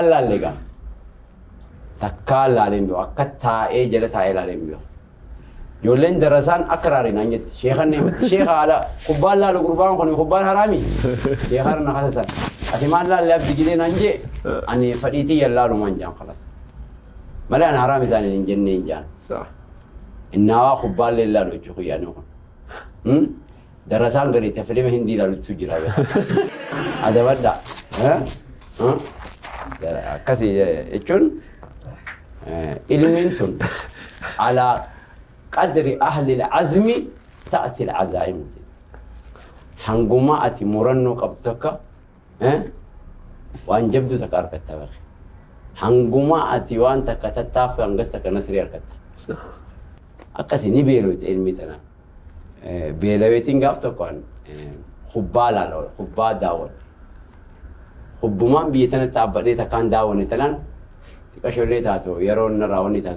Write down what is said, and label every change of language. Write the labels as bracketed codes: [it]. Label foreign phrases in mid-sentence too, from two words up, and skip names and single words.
[om] laallegaa takkaan laaleen beeku akka taa'ee jala taa'ee laaleen beeku ijoolleen darasaan akka raaree naan jetti sheekan neematti sheeka haala kubbaan laalu gurbaan kun kubbaan haraami sheekan na kasa san ati maal laalle abdi gidee naan jee ani fadhiitii yallaalumaan jaan kalas malee ani haraami isaanii hin jennee hin jaan innaawaa kubbaan lee laalu jechuu kuyyaanii kun Darasaan Garii Filima Hindii Laaltuutu Jira adabadda akkasii jechuun ilmiin tun [ar] على قدر أهل العزم تأتي العزائم [om] hanguma ati murannoo qabdu takka waan jabdu takka argatta bakki hanguma ati waan takka tattaafu hangas takka nasrii argatta akkasii ni beeloote ilmi tanaa beelaweetiin gaaf tokkoon kubbaa laaloo kubbaa daawwan kubbumaan biyya sanatti dhaabbadhee takkaan daawwanne talaan xiqqashoolee taatu yeroo narraa wanni taatu